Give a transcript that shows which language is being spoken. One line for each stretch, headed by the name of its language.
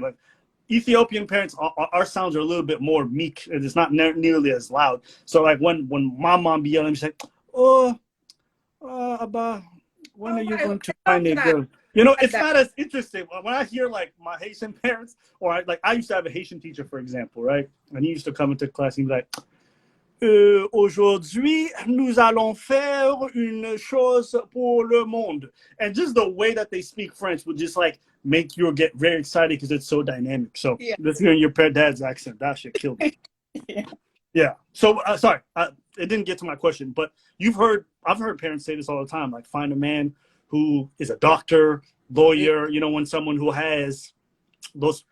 English: Like Ethiopian parents, our sounds are a little bit more meek and it's not nearly as loud. So like when my mom be yelling, she's like, "Oh, Abba, when are you going to find a girl?" It's not as interesting. When I hear like my Haitian parents, or I used to have a Haitian teacher, for example, right? And he used to come into class and be like,
French: "Aujourd'hui, nous allons faire une chose pour le monde."
English: And just the way that they speak French would just like make you get very excited because it's so dynamic. So just hearing your dad's accent, that shit killed me. Yeah. So sorry, it didn't get to my question, but I've heard parents say this all the time, like find a man who is a doctor, lawyer, when someone who has those.